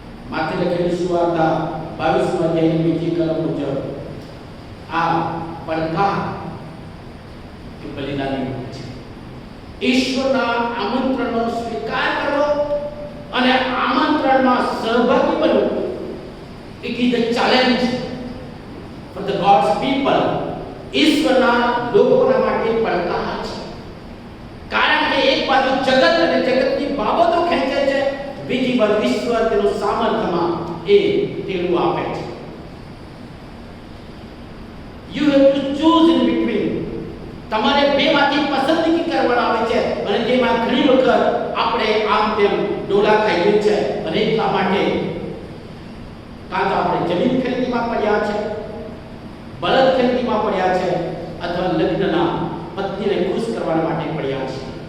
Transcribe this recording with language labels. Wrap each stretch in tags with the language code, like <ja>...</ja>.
<gu>માથે લખેલી સુવાર્તા 22 અધ્યાયની બીજી કલમ મુજબ આ પડકાર કે બલિદાનની છે. ઈશ્વરના આમંત્રણનો સ્વીકાર કરવો અને આમંત્રણમાં સહભાગી બનવું.</gu> <en>It is a challenge for the God's people.</en> <gu>ઈશ્વરના લોકોના માટે પડકાર છે. કારણ કે એક બાજુ જગત અને જગતની બાબતો ખેંચે છે, બીજી બાજુ ઈશ્વર તેનું સામર્થ્યમાં એ તેનું આપે છે.</gu> <en>You have to choose in between.</en> <gu>તમારે બેમાંથી પસંદગી કરવાની આવે છે અને તેમાં ઘણી વખત આપણે આમ તેમ ડોલા ખાઈએ છે અને એટલા માટે કાં તો આપણે જમીન ખરીદીમાં પડ્યા છે, બળદ ખરીદીમાં પડ્યા છે અથવા લગ્નના પત્નીને ખુશ કરવા માટે પડ્યા છે.</gu>